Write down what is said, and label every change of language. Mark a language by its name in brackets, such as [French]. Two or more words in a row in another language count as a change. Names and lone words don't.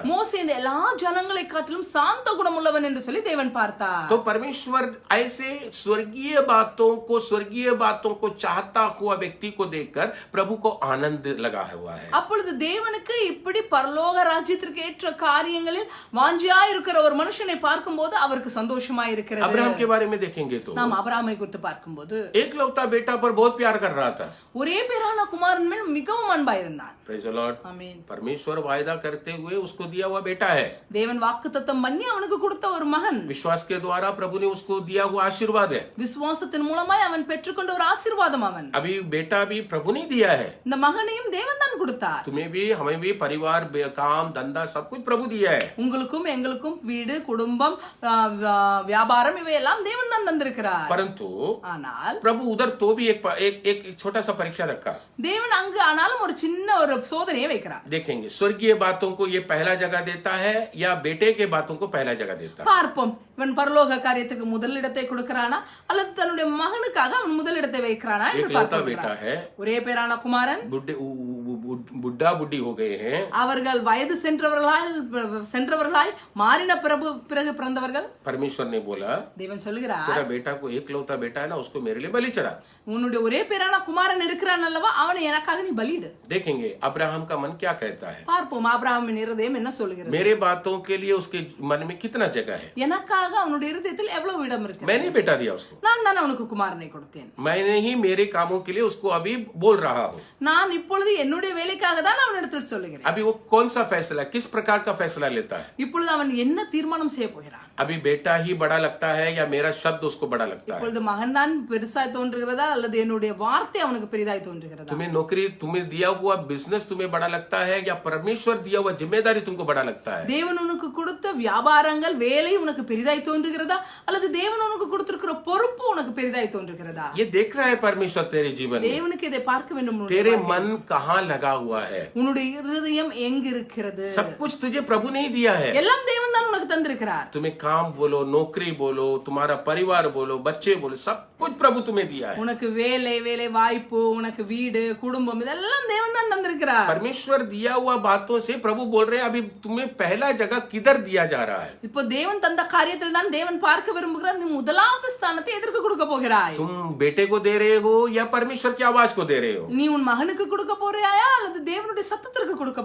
[Tamil] மோசே இந்த எல்லா ஜனங்களை காட்டிலும் சாந்த குணமுள்ளவன் என்று சொல்லி தேவன் பார்த்தார். [Hindi] तो परमेश्वर ऐसे स्वर्गीय बातों को चाहता हुआ व्यक्ति को देखकर प्रभु को आनंद लगा हुआ है. [Tamil] அப்பொழுது தேவனுக்கு இப்படி பரலோக ராஜ்யத்திற்கு ஏற்ற காரியங்களில் வாஞ்சியா இருக்கிற ஒரு மனுஷனை பார்க்கும்போது அவருக்கு சந்தோஷமா இருக்கிறது. [Hindi] अब्राहम के बारे में देखेंगे तो [Tamil] நாம் அபிரகாமை குறித்து பார்க்கும்போது [Hindi] एकलौता बेटा पर बहुत प्यार कर रहा था. [Tamil] ஒரே பேரான குமாரன் மேல் மிகவும் அன்பா இருந்தான். [English] Praise the Lord. [Tamil] ஆமென். [Hindi] परमेश्वर वायदा करते हुए उसको दिया हुआ बेटा है. [Tamil] தேவன் வாக்குத்தத்தம் பண்ணி அவனுக்கு கொடுத்த ஒரு மகன். [Hindi] विश्वास के द्वारा प्रभु ने उसको दिया हुआ आशीर्वाद है. [Tamil] விசுவாசத்தின் மூலமாய் அவன் பெற்றுக்கொண்ட ஒரு ஆசீர்வாதம் அவன். [Hindi] अभी बेटा भी प्रभु ने दिया है. [Tamil] இந்த மகனையும் தேவன் தான் கொடுத்தார். [Hindi] तुम्हें भी हमें भी परिवार काम धंधा सब कुछ प्रभु दिया है. [Tamil] உங்களுக்கும் எங்களுக்கும் வீடு குடும்பம் வியாபாரம் இவையெல்லாம் தேவன் தான் தந்திருக்கிறார். [Hindi] परंतु [Tamil] ஆனால் [Hindi] प्रभु उधर तो भी एक छोटा सा परीक्षा रखा. [Tamil] தேவன் அங்கு ஆனாலும் ஒரு சின்ன ஒரு சோதனையை வைக்கிறார். [Hindi] देखेंगे स्वर्गीय बातों को ये पहला जगह देता है या बेटे के बातों को पहला जगह देता है. [Tamil] பார்ப்போம், இவன் பரலோக காரியத்துக்கு முதலிடத்தை கொடுக்கிறானா அல்லது தன்னுடைய மகனுக்காக அவன் முதலிடத்தை வைக்கிறானா என்று [Hindi] एकलौता बेटा [Tamil] பார்க்கிறோம். [Hindi] है. [Tamil] ஒரே பேரான குமாரன். [Hindi] बुढ़ा बुढ़ी हो गए हैं. [Tamil] அவர்கள் வயது சென்றவர்களாய் மாறின பிறகு பிறந்தவர்கள். [Hindi] परमेश्वर ने बोला [Tamil] தேவன் சொல்லுகிறார், [Hindi] तेरा बेटा को एकलौता बेटा है ना, उसको मेरे लिए बलि चढ़ा. [Tamil] உன்னுடைய ஒரே பேரான குமாரன் இருக்கிறான் அல்லவா, அவனை எனக்காக நீ பலியிடு. [Hindi] देखेंगे अब्राहम का मन क्या कहता है. [Tamil] பார்ப்போம் ஆபிரகாமின் இருதயம் என்ன சொல்லுகிறது. [Hindi] मेरे बातों के लिए उसके मन में कितना जगह है. [Tamil] எனக்காக அவனுடைய இருதயத்தில் எவ்வளவு இடம் இருக்கு. [Hindi] मैंने बेटा दिया उसको. [Tamil] நான் தான் அவனுக்கு குமாரனை கொடுத்தேன். [Hindi] मैंने ही मेरे कामों के लिए उसको अभी बोल रहा हूँ. [Tamil] நான் இப்பொழுது என்னுடைய வேலைக்காக தான் அவனிடத்தில் சொல்லுகிறேன். [Hindi] अभी वो कौन सा फैसला, किस प्रकार का फैसला लेता है. [Tamil] இப்பொழுது அவன் என்ன தீர்மானம் செய்ய போகிறான். [Hindi] अभी बेटा ही बड़ा लगता है या मेरा शब्द उसको बड़ा लगता है. [Tamil] இப்பொழுது மகன் தான் பெருசாய் தோன்றுகிறதா அல்லது என்னுடைய வார்த்தை அவனுக்கு பெரிதாய் தோன்றுகிறதா. [Hindi] तुम्हें नौकरी, तुम्हें दिया हुआ बिजनेस तुम्हें बड़ा लगता है या परमेश्वर दिया हुआ जिम्मेदारी तुमको बड़ा लगता है. [Tamil] தேவன் உனக்கு கொடுத்த வியாபாரங்கள் வேலை உனக்கு பெரிதாய் தோன்றுகிறதா அல்லது தேவன் உனக்கு கொடுத்திருக்கிற பொறுப்பு உனக்கு பெரிதாய் தோன்றுகிறதா. [Hindi] ये देख रहा है परमेश्वर तेरे जीवन में. [Tamil] தேவனுக்கு இதை பார்க்க வேண்டும். [Hindi] तेरे मन कहाँ लगा हुआ है. [Tamil] உன்னுடைய இருதயம் எங்கு இருக்கிறது. [Hindi] सब कुछ तुझे प्रभु ने ही दिया है. [Tamil] எல்லாம் தேவன் தான் உனக்கு தந்திருக்கிறார். [Hindi] तुम्हें काम बोलो, नौकरी बोलो, तुम्हारा परिवार बोलो, बच्चे बोलो, सब कुछ प्रभु तुम्हें दिया है. [Tamil] உனக்கு வேலை வாய்ப்பு, உனக்கு வீடு குடும்பம் இதெல்லாம் தேவன் தான் தந்திருக்கிறார். [Hindi] परमेश्वर दिया हुआ बातों से प्रभु बोल रहे हैं अभी तुम्हें पहला जगह किधर दिया जा रहा है. [Tamil] இப்போ தேவன் தந்த காரியத்தில் தான் தேவன் பார்க்க விரும்புகிறார். நீ முதலாவது ஸ்தானத்தை எதற்கு கொடுக்க போகிறாய். [Hindi] तुम बेटे को दे रहे हो या परमेश्वर की आवाज को दे रहे हो. [Tamil] நீ உன் மகனுக்கு கொடுக்க போறியாயா அல்லது தேவனுடைய சத்தத்திற்கு கொடுக்க